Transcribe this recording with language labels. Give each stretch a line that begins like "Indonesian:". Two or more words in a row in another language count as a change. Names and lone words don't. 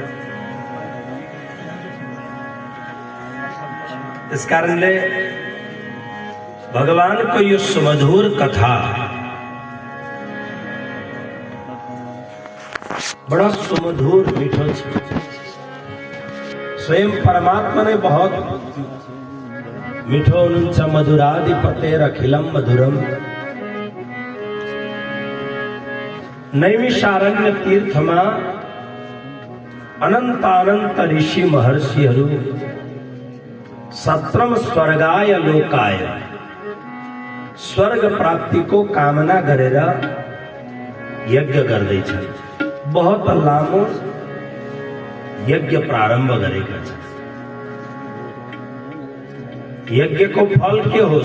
Nepali: इस कारणले भगवान को यो सुमधुर कथा बड़ा सुमधुर मीठो छ। स्वयं परमात्मा ने बहुत मीठो हुनुहुन्छ।
Sanskrit: मधुराधिपतेर अखिलम मधुरम
Nepali: नैमिषारण्य तीर्थमा अनंत अनंत ऋषि महर्षिहरू
Sanskrit: सत्रम स्वर्गाय लोकाय
Nepali: स्वर्ग प्राप्ति को कामना गरेर यज्ञ गर्दैछन्। बहुत लामो यज्ञ प्रारम्भ गरेका छन्। यज्ञ को फल के हो?